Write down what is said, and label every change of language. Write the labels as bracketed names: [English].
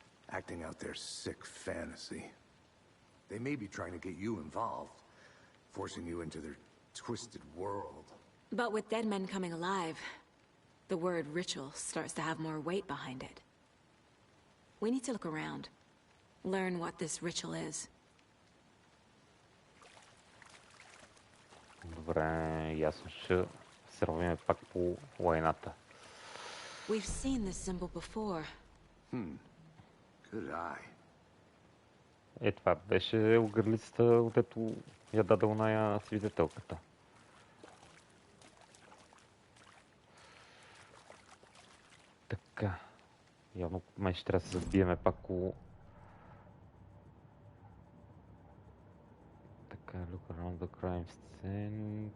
[English] Acting out their sick fantasy. They may be trying to get you involved, forcing you into their twisted world. But with dead men coming alive, the word ritual starts to have more weight behind it. We need to look around, learn what this ritual is. [Bulgarian] Добре, ясно, ще се ровим пак по войната. [English] We've seen this symbol before. Good eye. [Bulgarian] Е, това беше огърлицата, отдето я даде оная свидетелката. Така. Явно май ще трябва да се забиеме пак около... Така, [English] look around the crime scene.